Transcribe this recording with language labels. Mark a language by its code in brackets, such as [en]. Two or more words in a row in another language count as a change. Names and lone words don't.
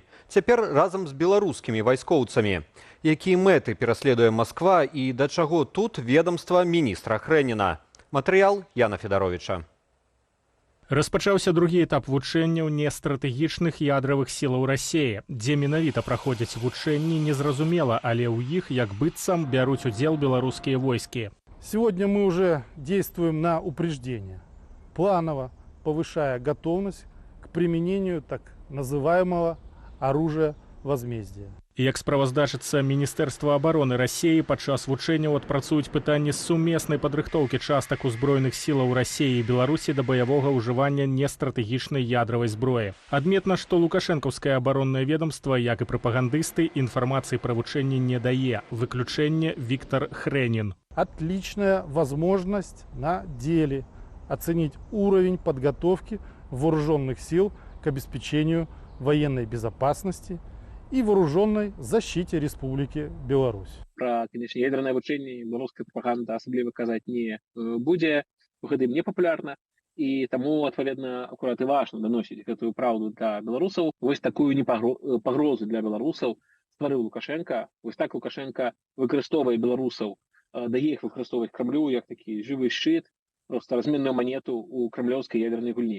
[be] Цяпер разам з беларускімі вайскоўцамі. Якія мэты пераследуе Масква і да чаго тут ведомства міністра Хрэніна? Матэрыял Яна Федаровіча. Распачаўся другі этап вучэнняў нестратэгічных ядравых сілаў Расіі, дзе менавіта праходзяць вучэнні незразумела, але ў іх як быццам бяруць удзел беларускія войскі. [ru] Сегодня мы уже действуем на упреждение, планово повышая готовность к применению так называемого оружия возмездия. [be] Як справаздачыцца Міністэрства абароны Расіі, падчас вучэнняў адпрацуюць пытанні сумеснай падрыхтоўкі частак узброеных сілаў Расіі і Беларусі да баявога ўжывання нестратэгічнай ядравай зброі. Адметна, што лукашэнкаўскае абароннае ведомства, як і прапагандысты, інфармацыі пра вучэнні не дае. Выключэнне Віктор Хрэнін. [ru] Отличная возможность на деле оценить уровень подготовки вооруженных сил к обеспечению военной безопасности и вооруженной защите Республики Беларусь. Про, конечно, [be] ядерное вучэнне беларуская прапаганда асабліва казаць не будзе, гэтым не папулярна, і таму, адпаведна, акурат і важна даносіць гэтую праўду для беларусаў. Вось такую пагрозу для беларусаў стварыў Лукашенко. Вось так Лукашенко выкарыстоўвае беларусаў, дае іх выкарыстоўваць Крамлю як такі жывы шчыт, [ru] просто разменную манету [be] у крамлёўскай ядернай гульні.